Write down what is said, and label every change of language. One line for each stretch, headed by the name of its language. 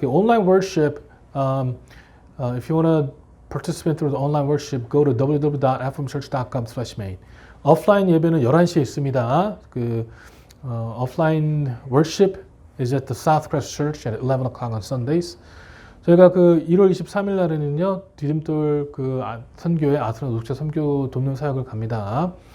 English: 온라인 worship, if you want to participate through the online worship, go to www.fomchurch.com/main.
Korean: 오프라인 예배는 11시에 있습니다.
English: offline worship is at the Southcrest Church at 11 o'clock on Sundays.
Korean: 저희가 1월 23일 날에는요, 디딤돌 선교회 아스나 녹차 선교 돕는 사역을 갑니다.